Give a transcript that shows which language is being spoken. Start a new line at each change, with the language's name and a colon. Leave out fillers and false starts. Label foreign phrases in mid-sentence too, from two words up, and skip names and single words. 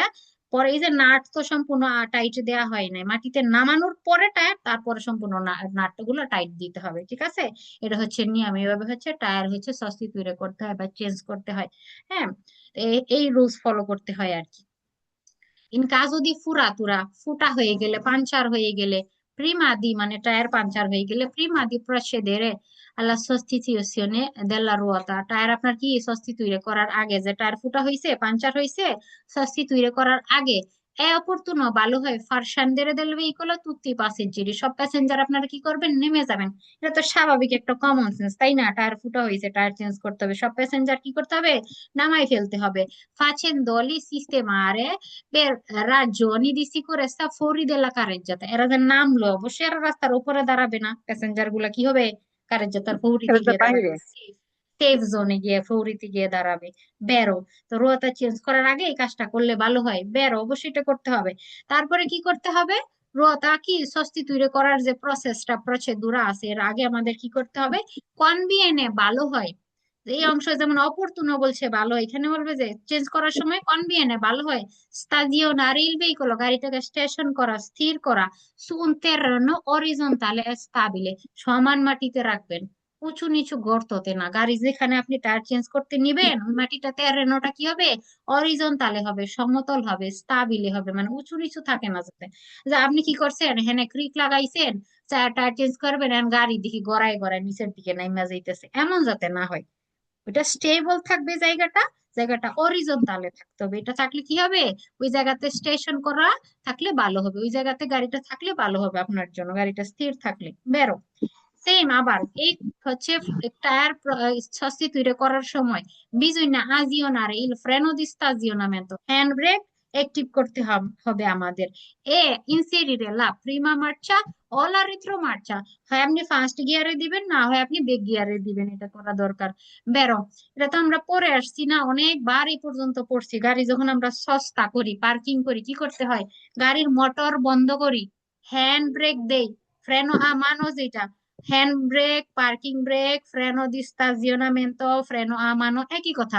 Bangla: পরে এই যে নাট তো সম্পূর্ণ টাইট দেওয়া হয় নাই, মাটিতে নামানোর পরে টায়ার, তারপরে সম্পূর্ণ নাটগুলো টাইট দিতে হবে, ঠিক আছে। এটা হচ্ছে নিয়ম, এইভাবে হচ্ছে টায়ার হচ্ছে সস্তি তৈরি করতে হয় বা চেঞ্জ করতে হয়, হ্যাঁ। এই রুলস ফলো করতে হয় আর কি। ইনকা যদি ফুটা হয়ে গেলে, পাঞ্চার হয়ে গেলে,
Italian: prima di
Bangla: মানে টায়ার পাঞ্চার হয়ে গেলে,
Italian: prima di procedere alla sostituzione della ruota,
Bangla: টায়ার আপনার কি সস্তিতুইরে করার আগে, যে টায়ার ফুটা হয়েছে পাঞ্চার হয়েছে, সস্তিতুইরে করার আগে
Italian: è opportuno
Bangla: ভালো হয়
Italian: far scendere del veicolo tutti i passeggeri,
Bangla: সব প্যাসেঞ্জার আপনারা কি করবেন, নেমে যাবেন। এটা তো স্বাভাবিক একটা কমন সেন্স, তাই না? টায়ার ফুটা হয়েছে, টায়ার চেঞ্জ করতে হবে, সব প্যাসেঞ্জার কি করতে হবে, নামাই ফেলতে হবে।
Italian: facendoli sistemare per ragioni di sicurezza fuori della carreggiata,
Bangla: এরা যে নামলো অবশ্যই এরা রাস্তার উপরে দাঁড়াবে না, প্যাসেঞ্জার গুলা কি হবে, কারেজ্জাতার ফৌরিতে খেলতে গিয়ে বাইরে। দাঁড়াবে, সেফ জোনে গিয়ে ফৌরিতে গিয়ে দাঁড়াবে। বেরো, তো রোয়াটা চেঞ্জ করার আগে এই কাজটা করলে ভালো হয়, বেরো অবশ্যই এটা করতে হবে। তারপরে কি করতে হবে, রোয়াটা কি সস্তিতুইরে করার যে প্রসেদুরা আছে, এর আগে আমাদের কি করতে হবে, কনভিয়েনে ভালো হয়। এই অংশ যেমন অপরতুন বলছে ভালো হয়, এখানে বলবে যে চেঞ্জ করার সময় কনভিয়েনে ভালো হয়
Italian: stazionare il veicolo,
Bangla: গাড়িটাকে স্টেশন করা, স্থির করা,
Italian: su un terreno orizzontale e stabile,
Bangla: সমান মাটিতে রাখবেন, উঁচু নিচু গর্ততে না। গাড়ি যেখানে আপনি টায়ার চেঞ্জ করতে নিবেন ওই মাটিটা, টেরেনোটা কি হবে, অরিজন্টালে হবে, সমতল হবে, স্টাবিলে হবে, মানে উঁচু নিচু থাকে না যাতে। যে আপনি কি করছেন, হেনে ক্রিক লাগাইছেন, টায়ার চেঞ্জ করবেন আর গাড়ি দেখি গড়ায় গড়ায় নিচের দিকে নাইমা যাইতেছে, এমন যাতে না হয়। ওটা স্টেবল থাকবে জায়গাটা, জায়গাটা অরিজন্টালে থাকতে হবে। এটা থাকলে কি হবে, ওই জায়গাতে স্টেশন করা থাকলে ভালো হবে, ওই জায়গাতে গাড়িটা থাকলে ভালো হবে আপনার জন্য, গাড়িটা স্থির থাকলে। বেরো সেম আবার এই হচ্ছে টায়ার sostituire করার সময়
Italian: bisogna azionare il freno di stazionamento,
Bangla: হ্যান্ড ব্রেক অ্যাক্টিভ করতে হবে আমাদের।
Italian: inserire la prima marcia o la retromarcia,
Bangla: হয় আপনি ফার্স্ট গিয়ারে দিবেন, না হয় আপনি ব্যাক গিয়ারে দিবেন, এটা করা দরকার। বেরো, এটা তো আমরা পরে আসছি না, অনেকবার এই পর্যন্ত পড়ছি। গাড়ি যখন আমরা সস্তা করি, পার্কিং করি, কি করতে হয়, গাড়ির মোটর বন্ধ করি, হ্যান্ড ব্রেক দেই,
Italian: freno a mano
Bangla: যেটা, হ্যান্ড ব্রেক, পার্কিং ব্রেক,
Italian: freno di stazionamento, freno a mano,
Bangla: একই কথা।